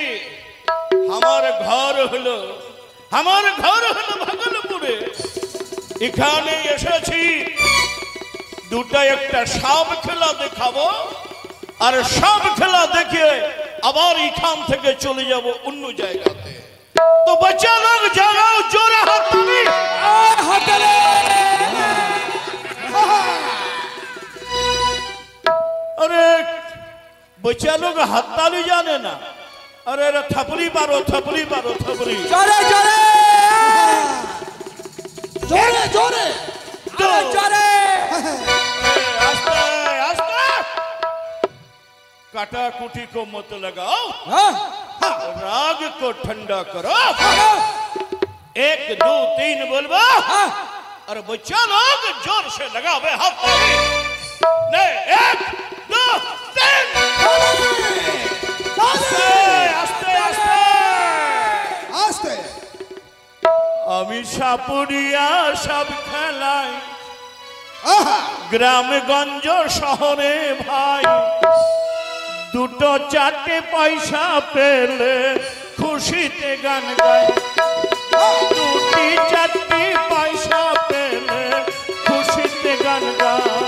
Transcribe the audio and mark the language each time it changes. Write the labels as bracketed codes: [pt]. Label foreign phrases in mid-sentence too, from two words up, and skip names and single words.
[bn] আমার ঘর হলো ভাগলপুরে। এখানে এসেছি দুটা একটা সাপ খেলা দেখাবো, আর সাপ খেলা দেখে আবার এখান থেকে চলে যাব অন্য জায়গাতে। তো বাচ্চা লোক জাগাও, জোরে হাততালি। [hi] अरे बच्चा लोग हाथ ताली जाने ना, अरे थपड़ी मारो थपड़ी मारो थपड़ी। चले चले [bn] জোরে জোরে আরে জোরে [hi] आस्ते आस्ते काटा कुटी को मत लगाओ [bn] হ্যাঁ [hi] राग को ठंडा करो 1 2 3 बोलबो [bn] হ্যাঁ [hi] और बच्चा लोग जोर से लगावे हाथ ताली नहीं 1 2 3 आस्ते आस्ते [bn] আস্তে আমি সাপুরিয়া সব খেলাই গ্রামগঞ্জ শহরে ভাই দুটো চারটে পয়সা পেলে খুশিতে গান গাই দুটি চারটি পয়সা পেলে খুশিতে গান গাই